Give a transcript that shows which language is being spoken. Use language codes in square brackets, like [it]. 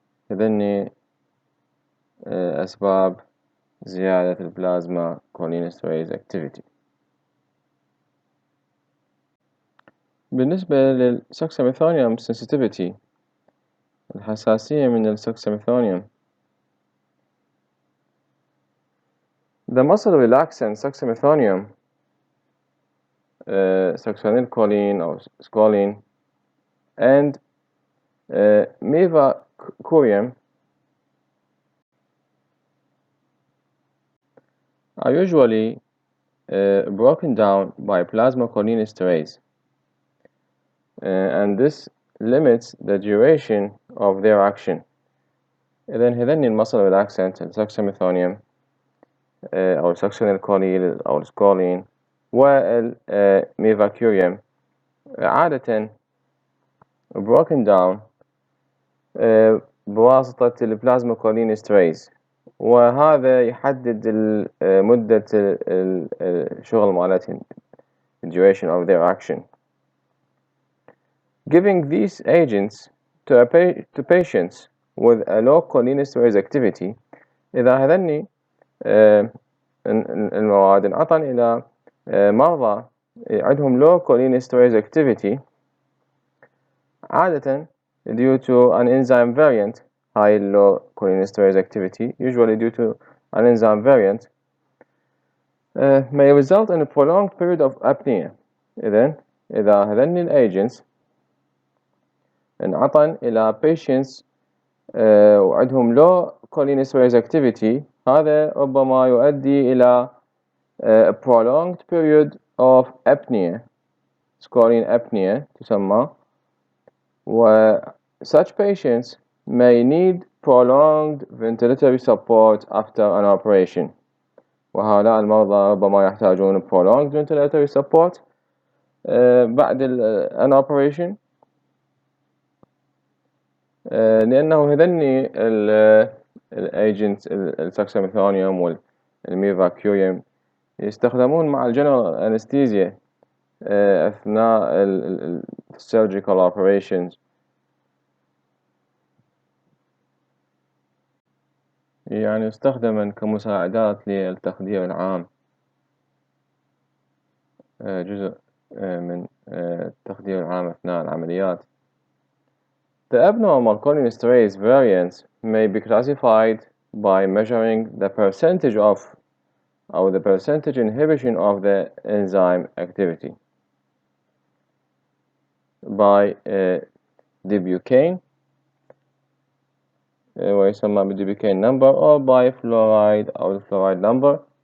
[ar] إذن أسباب زيادة البلازما cholinesterase activity. بالنسبة للsuxamethonium sensitivity، الحساسية من الsuxamethonium. [en] The muscle relaxant suxamethonium, succinylcholine or scoline, and mivacurium are usually broken down by plasma cholinesterase, and this limits the duration of their action. [ar] إذن هذين المصل relaxant الsuxamethonium أو succinylcholine أو السكولين والميفاكوريوم عادة [en] broken down [ar] بواسطة البلازما cholinesterase، وهذا يحدد مدة الشغل مالتهم [en] duration of their action. Giving these agents to patients with a low cholinesterase activity، [ar] إذا هذني المواد انعطن إلى مرضى عندهم [en] low cholinesterase activity عادة due to an enzyme variant. high low cholinesterase activity, usually due to an enzyme variant, may result in a prolonged period of apnea. [ar] إذا هذين [en] الagents [ar] انعطن إلى [en] patients [ar] وعندهم [en] low cholinesterase activity، [ar] هذا ربما يؤدي إلى [en] a prolonged period of apnea، scoline apnea [ar] تسمى، [en] و such patients may need prolonged ventilatory support after an operation. [ar] وهؤلاء المرضى ربما يحتاجون [en] prolonged ventilatory support [ar] بعد [en] an operation، [ar] لأنه هذني الagents السكساميثونيوم والميفاكوريوم يستخدمون مع الجنرال أنستيزيا أثناء [en] surgical operations، [ar] يعني يستخدم كمساعدات للتخدير العام، جزء من التخدير العام أثناء العمليات. [en] The abnormal cholinesterase variants may be classified by measuring the percentage of or the percentage inhibition of the enzyme activity by Debukane [ar] ويسمى بالديبيكين [en] number or by fluoride or fluoride number.